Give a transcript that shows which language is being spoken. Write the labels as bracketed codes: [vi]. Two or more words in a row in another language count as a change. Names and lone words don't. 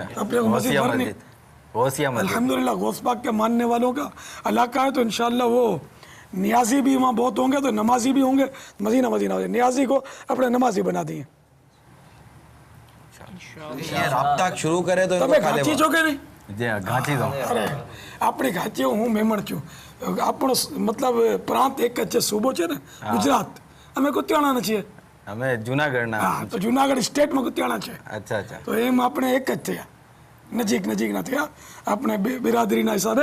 [ur] اپنے کو مسجد بھرنی. غوثیہ مسجد. الحمدللہ غوث پاک کے ماننے والوں کا علاقہ ہے، تو انشاءاللہ وہ نیازی بھی وہاں بہت ہوں گے، تو نمازی بھی ہوں گے. مدینہ مدینہ ہو جائے. نیازی کو اپنے نمازی بنا دیے. یہ رابطہ شروع کرے تو ان [gu] તમે [ur] کو کھالے [gu] ઘાંચી છો કે નહીં? [ur] جی ہاں [gu] ઘાંચી દો. અરે આપણે ઘાંચીઓ હું મેમણ છું. આપણો મતલબ પ્રાંત એક જ છે, સૂબો છે ને ગુજરાત. અમે કુતિયાણાના છીએ. અમે જુનાગઢના. હા તો જુનાગઢ સ્ટેટમાં કુતિયાણા છે. અચ્છા અચ્છા. તો એમ આપણે એક જ થયા, નજીકના થયા આપણે બિરાદરીના હિસાબે.